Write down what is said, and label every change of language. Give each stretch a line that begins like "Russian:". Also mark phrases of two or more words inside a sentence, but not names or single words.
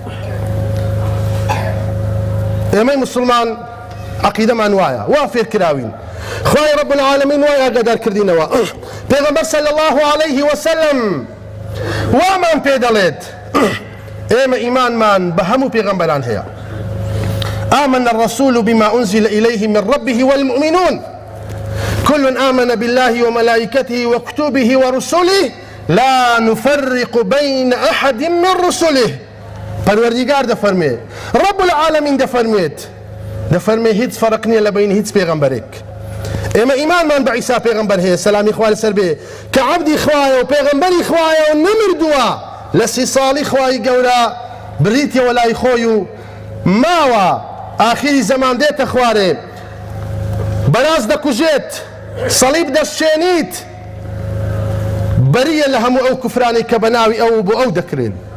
Central Kurdish: ئێمەی مسلمان عەقیدەمان وایە، وا فێرکراوین، خوای
Arabic: ڕەب العالەمین
Central Kurdish: وای ئاگادار کردینەوە. پێغەمبەر
Arabic: صلی الله عليه وسلم
Central Kurdish: وامان پێ دەڵێت ئێمە ئیمانمان بە هەموو پێغەمبەران هەیە.
Arabic: آمن الرسول بما أنزل إليه من ربه والمؤمنون كل آمن بالله وملائكته وكتبه ورسله لا نفرق بين أحد من رسله.
Central Kurdish: پەروەردیگار دەفەرمێ،
Arabic: ڕەب العالەمین
Central Kurdish: دەفەرمێ هیچ فەرق نییە لە بینی هیچ پێغەمبەرێک. ئێمە ئیمانمان بە عیسا پێغەمبەر هەیە، سەلامی خوا لەسەر بێ، کە عەبدی خوایە و پێغەمبەری خوایە و نەمردووە، لە 30 ساڵی خوای گەورە بریتیەوە لای خۆی و ماوە ئاخری زەمان دێتە خوارێ بەراز دەکوژێت سەلیب دەشێنیت بەریە لە هەموو ئەو کوفرانی کە بە ناوی ئەو بۆ ئەو دەکرێن.